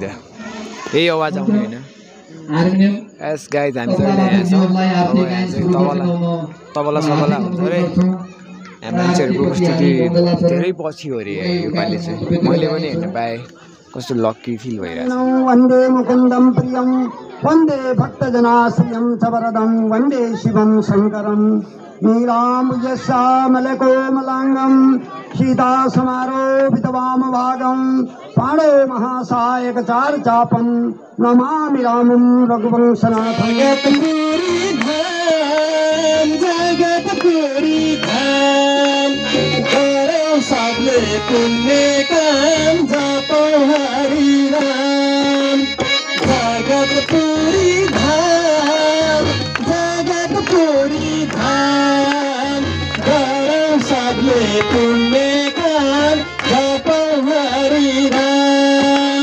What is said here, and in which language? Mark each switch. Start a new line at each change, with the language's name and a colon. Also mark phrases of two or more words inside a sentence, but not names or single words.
Nepali: यही आवाज आउने होइन।
English: yes guys
Nepali: हामी चाहिँ तबला सबला हुन्छ अरे। यहाँ मान्छेहरूको उपस्थिति धेरै पछि हो अरे योपालि चाहिँ। मैले पनि हेर्न पाएँ, कस्तो
English: lucky feel
Nepali: भइरहेछ।
Sanskrit: वन्दे मुकुन्दं प्रियं वन्दे भक्तजनाश्रियं च वरदं वन्दे शिवं शङ्करं नीलाम्बुजश्यामलकोमलाङ्गं सीतासमारोपितवामभागं पाणौ महासायकचारुचापं नमामि रामं रघुवंशनाथं।
Nepali: जगतपुरी धाम गरौँ सबले पुण्य काम जपौँ हरि नाम। जगतपुरी धाम जगतपुरी धाम गरौँ सबले पुण्य काम जपौँ हरि नाम।